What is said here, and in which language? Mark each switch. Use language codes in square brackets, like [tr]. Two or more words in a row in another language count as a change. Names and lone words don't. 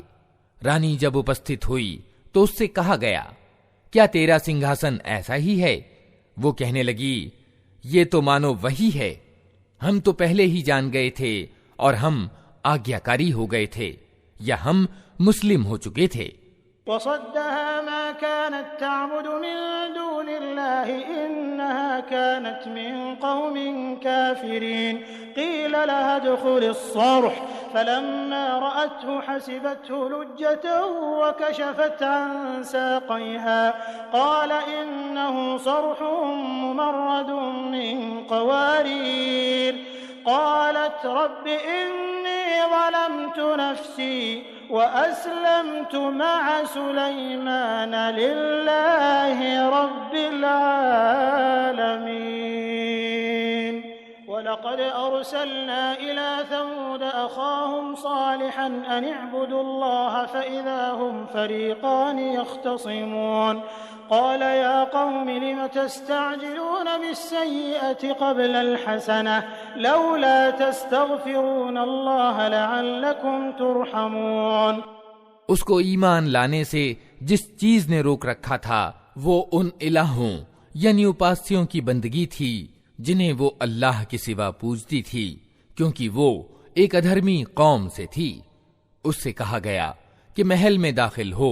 [hi] रानी जब उपस्थित हुई तो उससे कहा गया, क्या तेरा सिंहासन ऐसा ही है? वो कहने लगी, ये तो मानो वही है। हम तो पहले ही जान गए थे और हम आज्ञाकारी हो गए थे या हम मुस्लिम हो चुके थे। [ar] وصدها ما كانت تعبد من دون الله إنها كانت من قوم كافرين قيل لها ادخلي الصرح فلما رأته حسبته لجة وكشفت عن ساقيها قال إنه صرح ممرد من قوارير قالت رب إني ظلمت نفسي وأسلمت مع سليمان لله رب العالمين. ولقد أرسلنا إلى ثمود أخاهم صالحا أن اعبدوا الله فإذا هم فريقان يختصمون قال يا قوم لم تستعجلون بالسيئة قبل الحسنة لولا تستغفرون الله لعلكم ترحمون. [hi] उसको ईमान लाने से जिस चीज ने रोक रखा था वो उन इलाहों यानी उपास्यों की बंदगी थी जिन्हें वो अल्लाह के सिवा पूजती थी, क्योंकि वो एक अधर्मी कौम से थी। उससे कहा गया कि महल में दाखिल हो।